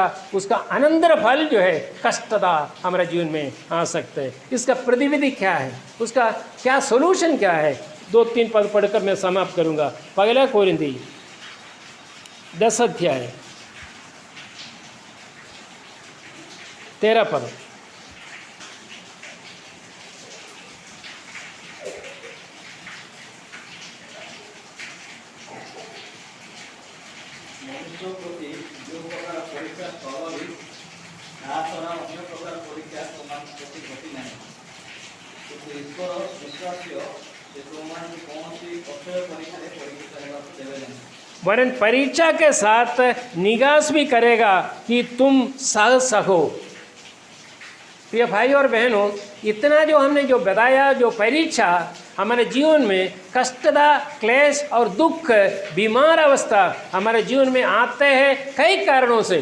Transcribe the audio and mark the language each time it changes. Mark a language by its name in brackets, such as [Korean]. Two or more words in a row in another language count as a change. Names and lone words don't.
[Hindi] उसका अनंतर फल जो है कष्टता हमारे जीवन में आ सकते हैं। इसका प्रतिविधि क्या है, उसका क्या सोल्यूशन क्या है? 2-3 पद पढ़कर मैं समाप्त करूंगा। पहला कोरिन्थी 10 अध्याय 13 पद। [Odia] ମନୁଷ୍ୟ ପ୍ରତି ଯେଉଁ ପ୍ରକାର ପରୀକ୍ଷା ସ୍ୱାଭାବିକ, ତାହା ଛଡ଼ା ଅନ୍ୟ ପ୍ରକାର ପରୀକ୍ଷା ତୁମମାନଙ୍କ ପ୍ରତି ଘଟି ନାହିଁ। କିନ୍ତୁ ଈଶ୍ୱର ବିଶ୍ୱାସ୍ୟ, ସେ ତୁମମାନଙ୍କୁ କୌଣସି ଅକ୍ଷୟ ପରୀକ୍ଷାରେ ପରୀକ୍ଷିତ ହେବାକୁ ଦେବେ ନାହିଁ। [Hindi] वरन परीक्षा के साथ निगास भी करेगा कि तुम सह सको। प्रिय भाई और बहनों, इतना जो हमने जो बताया, जो परीक्षा हमारे जीवन में कष्टदा, क्लेश और दुख, बीमार अवस्था हमारे जीवन में आते हैं कई कारणों से।